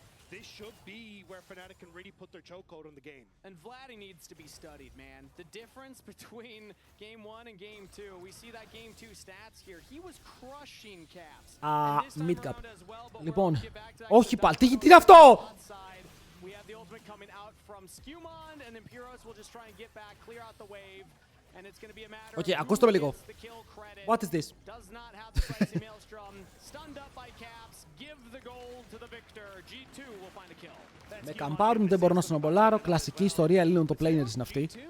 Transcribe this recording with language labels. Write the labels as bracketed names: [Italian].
[English] This should be where Fnatic can really put their chokehold on the game. And Vladdy needs to be studied, man. The difference between Game 1 and Game 2, we see that Game 2 stats here. He was crushing Caps. Mid cap. [Greek] Λοιπόν, όχι πάλι, τι είναι αυτό! [English] We have the ultimate coming out from Skewmond, and Imperos will just try and get back, clear out the wave. And it's going to be a matter [Greek] Okay, ακούστε με λίγο. [English] What is this? Does not have the spicy maelstrom. Stunned up by Caps. Give the gold to the victor. G2 will find a kill. [Greek] Με καμπάρουν, δεν μπορώ να σνομπολάρω. Κλασική ιστορία Ελλήνων top laners είναι αυτή.